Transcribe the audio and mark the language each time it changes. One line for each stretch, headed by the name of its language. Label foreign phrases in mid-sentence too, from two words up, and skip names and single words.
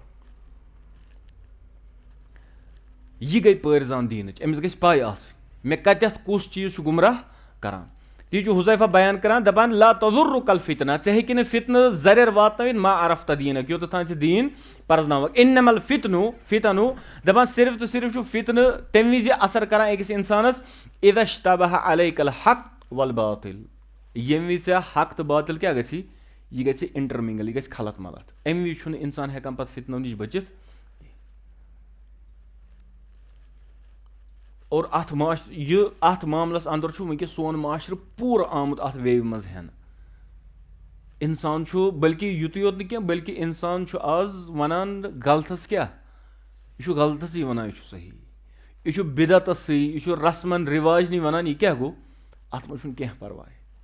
Kashmiri: یہِ گٔے پٲرزان دیٖنٕچ أمِس گژھِ پاے آسٕنۍ مےٚ کَتٮ۪تھ کُس چیٖز چھُ گُمراہ کَران تی چھُ حُذیفہ بیان کَران دَپان
Arabic: لا تضرک الفتنہ
Kashmiri: ژےٚ ہیٚکہِ نہٕ فتنہٕ زَرٮ۪ر واتنٲوِتھ
Arabic: ما عرفت دیٖنک
Kashmiri: یوٚتَتھ تام ژٕ دیٖن پرزناوَکھ
Arabic: انما الفتنو
Kashmiri: دَپان صرف تہٕ صرف چھُ فتنہٕ تَمہِ وِزِ اثر کران أکِس اِنسانَس
Arabic: اذا اشتبہ علیک الحق والباطل
Kashmiri: ییٚمہِ وِزِ ژےٚ حق تہٕ باطل کیاہ گژھی یہِ گژھِ اِنٹرمِنگل یہِ گژھِ خلط ملط اَمہِ وِزِ چھُنہٕ اِنسان ہٮ۪کان پَتہٕ فتنو نِش بٔچِتھ اور اَتھ معاملَس اَندَر چھُ وٕنکیٚس سون معاشرٕ پوٗرٕ آمُت اَتھ ویوِ منٛز ہٮ۪نہٕ اِنسان چھُ بٔلکہِ یُتُے یوت نہٕ کینٛہہ بٔلکہِ اِنسان چھُ آز وَنان غلطس کیاہ یہِ چھُ غلطسٕے وَنان یہِ چھُ صحیح یہِ چھُ بِدعتَسٕے یہِ چھُ رسمن رِواجنٕے وَنان یہِ کیاہ گوٚو اَتھ منٛز چھُنہٕ کینٛہہ پَرواے